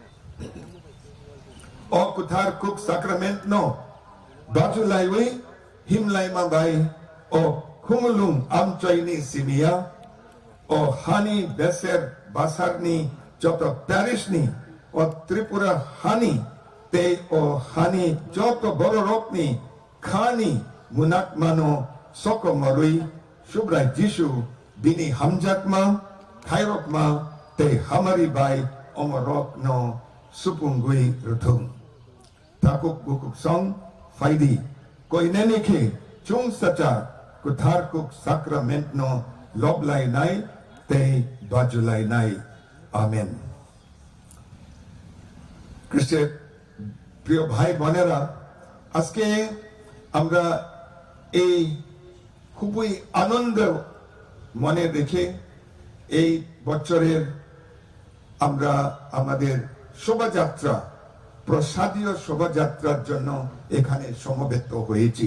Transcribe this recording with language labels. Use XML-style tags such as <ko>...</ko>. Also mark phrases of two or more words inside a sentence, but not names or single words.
<trp>o kuthar kuk sacrament no bajulaiwe himlaima bai o Khumulwng amchoini simia o hani beser basarni joto parish ni o Tripura hani te o hani joto bororok ni khani munak mano soko marui শুভ্রাই যিশু বিনি হামজাকমা থাইরকমা তে হামারি বাই অমরক ন supungui rutung. Takuk bukuk song faidi koi nenike chung sacha kutharkuk sacrament no loblai nai te bajulai nai. Amen.</trp> <bn>খ্রিস্টের প্রিয় ভাই বোনেরা, আজকে আমরা এই খুবই আনন্দ মনে রেখে এই বছরের আমরা আমাদের শোভাযাত্রা, প্রসাদীয় শোভাযাত্রার জন্য এখানে সমবেত হয়েছি।</bn>